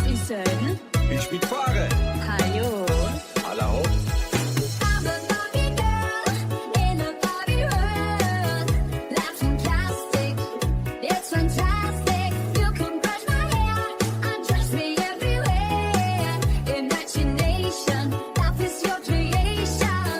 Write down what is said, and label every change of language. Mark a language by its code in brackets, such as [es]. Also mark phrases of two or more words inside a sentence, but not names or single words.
[de] Jason. Ich mitfahre. Hayo. Alla hopp. [en] I'm a Barbie girl in a Barbie world. Life's fantastic, it's fantastic. You can brush my hair, undress me everywhere. Imagination, life is your creation.